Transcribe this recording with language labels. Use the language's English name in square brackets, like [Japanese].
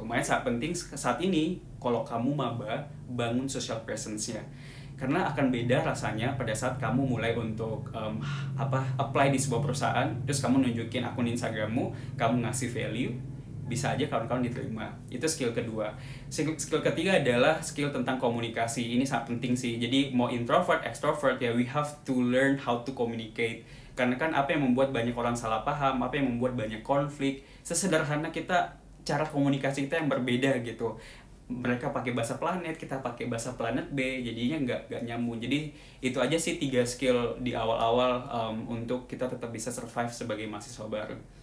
[Indonesian] Makanya sangat penting saat ini kalau kamu maba, bangun social presence-nya. Karena akan beda rasanya pada saat kamu mulai untuk apply di sebuah perusahaan, terus kamu nunjukin akun Instagrammu, kamu ngasih value, bisa aja kawan-kawan diterima. Itu skill kedua. Skill ketiga adalah skill tentang komunikasi. Ini sangat penting sih. Jadi mau introvert, extrovert ya, [English] we have to learn how to communicate. [Indonesian] Karena kan apa yang membuat banyak orang salah paham, apa yang membuat banyak konflik, sesederhana kita cara komunikasi kita yang berbeda gitu. Mereka pakai bahasa planet, kita pakai bahasa planet B, jadinya nggak nyambung. Jadi itu aja sih 3 skill di awal-awal untuk kita tetap bisa survive sebagai mahasiswa baru.